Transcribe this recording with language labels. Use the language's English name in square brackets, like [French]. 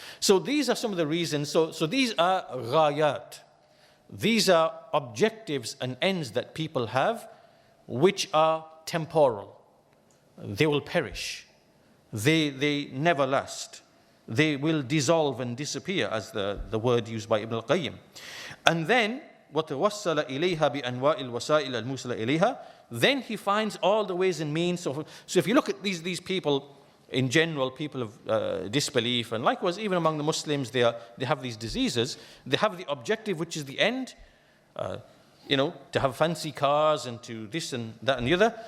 [English] So these are some of the reasons. So these are ghayat. These are objectives and ends that people have, which are temporal. They will perish. They never last. They will dissolve and disappear, as the word used by Ibn al-Qayyim. And then, [Arabic] وَتَوَصَّلَ إِلَيْهَا بِأَنْوَاءِ الْوَسَائِلَ الْمُوصِلَ إِلَيْهَا. [English] Then he finds all the ways and means. So if you look at these people, in general, people of disbelief, and likewise even among the Muslims, they have these diseases. They have the objective, which is the end, to have fancy cars and to this and that and the other.